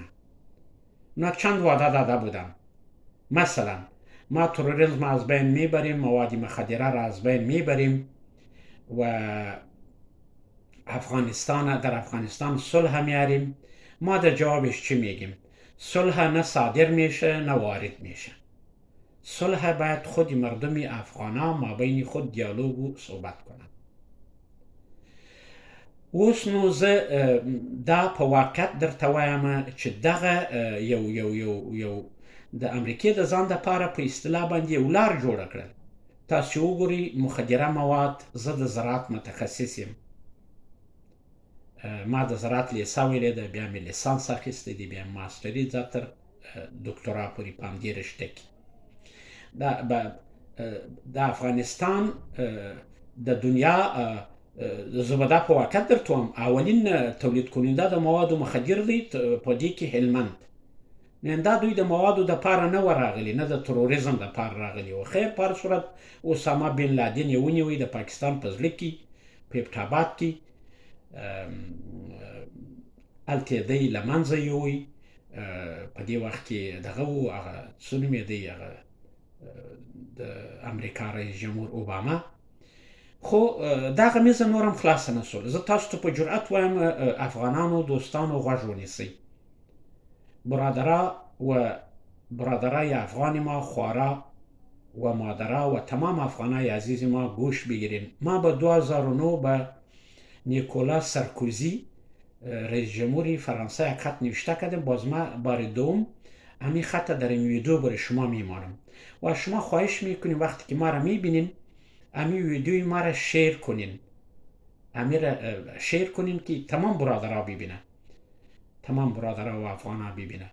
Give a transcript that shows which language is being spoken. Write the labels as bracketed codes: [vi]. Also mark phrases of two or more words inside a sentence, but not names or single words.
[fa] اونا چند وعده داده بودن، مثلا ما تروریسم از بین میبریم، مواد مخدره را از بین میبریم و در افغانستان صلح میاریم. ما در جوابش چی میگیم؟ صلح نه صادر میشه نه وارد میشه. صلح باید خود مردم افغانا ما بین خود دیالوگ و صحبت کنن. [ps] اوس نو زه دا په واقعیت درته وایم چې دغه یو د امریکې د ځان دپاره په اصطلاح باندې یو لار جوړه کړل. تاسو وګورئ، مخدره مواد، زه د زراعت متخصص یم، ما د زراعت لیسه ویلې ده، بیا مې لیسانس اخیستی دی، بیا ماستري ځه تر دکترا پورې په همدې رشته کې. د افغانستان د دنیا، زه به دا په واقعیت درته وایم، [fa] اولین تولید کننده [ps] د موادو مخدر دی په دې کې هلمند. نن دا دوی د موادو دپاره نه و راغلي، نه د تروریزم دپاره راغلي و. خیر، په هر صورت اسامه بن لادن یې ونیوی د پاکستان په زړه کې، په ابټاباد کې، هلته یې دی له منځه یووی. په دې وخت کې دغه و، هغه څه نومېدی، هغه د امریکا رئیس جمهور اوباما. خو دا غمیزه نور هم خلاصه نه شول. زه تاسو ته په جرأت وایم، افغانانو دوستانو غوږ ونیسئ. [fa] برادرای افغان ما، خوارا و مادرها و تمام افغانای عزیز ما گوش بگیرین. ما به 2009 به نیکولا سرکوزی رئیس جمهوری فرانسه یک خط نوشته کردیم. باز ما بار دوم همین خط در این ویدیو برای شما میمانم و شما خواهش میکنیم وقتی که ما را میبینین همین ویدیوی ما را شیر کنین، شیر کنین که تمام برادرها ببینن، تمام برادرها و افغانها ببینن.